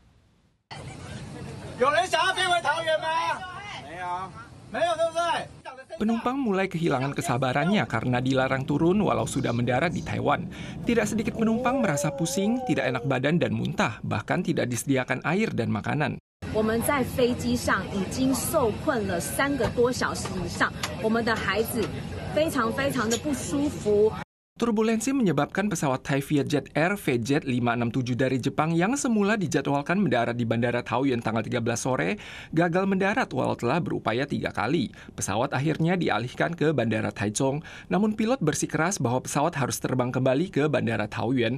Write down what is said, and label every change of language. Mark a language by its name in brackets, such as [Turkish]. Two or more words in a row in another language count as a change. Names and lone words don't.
[Indonesian] Penumpang mulai kehilangan kesabarannya karena dilarang turun walau sudah mendarat di Taiwan. Tidak sedikit penumpang merasa pusing, tidak enak badan dan muntah, bahkan tidak disediakan air dan makanan. [Chinese] 我们在飞机上已经受困了3个多小时以上，我们的孩子非常的不舒服。 [Indonesian] Turbulensi menyebabkan pesawat Thai Vietjet Air VJ567 dari Jepang yang semula dijadwalkan mendarat di Bandara Taoyuan tanggal 13 sore gagal mendarat walau telah berupaya 3 kali. Pesawat akhirnya dialihkan ke Bandara Taichung, namun pilot bersikeras bahwa pesawat harus terbang kembali ke Bandara Taoyuan.